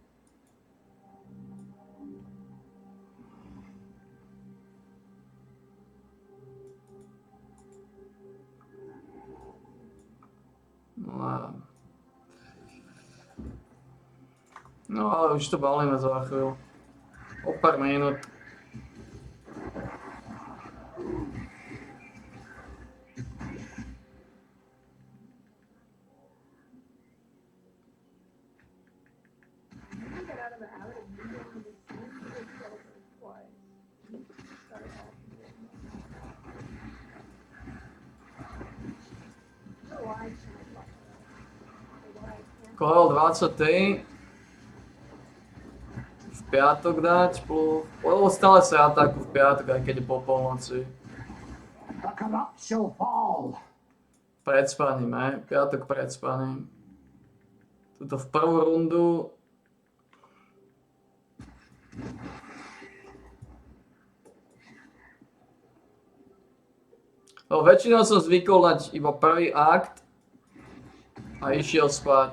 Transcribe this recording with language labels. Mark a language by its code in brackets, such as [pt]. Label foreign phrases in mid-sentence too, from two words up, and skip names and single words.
[sk] No ale už to balíme za chvíľu. O pár minút. [en] Get out of the habit of using the same filter twice. Start off again. No, I can't fuck it up. Level 23. [sk] V piatok dať, lebo stále sa atakujú v piatok, aj keď je po polnoci. [en] The corrupt shall fall. [sk] Pred spaním, piatok pred spaním. Tuto v prvú rundu. No, väčšinou som zvykol dať iba prvý akt a išiel spať.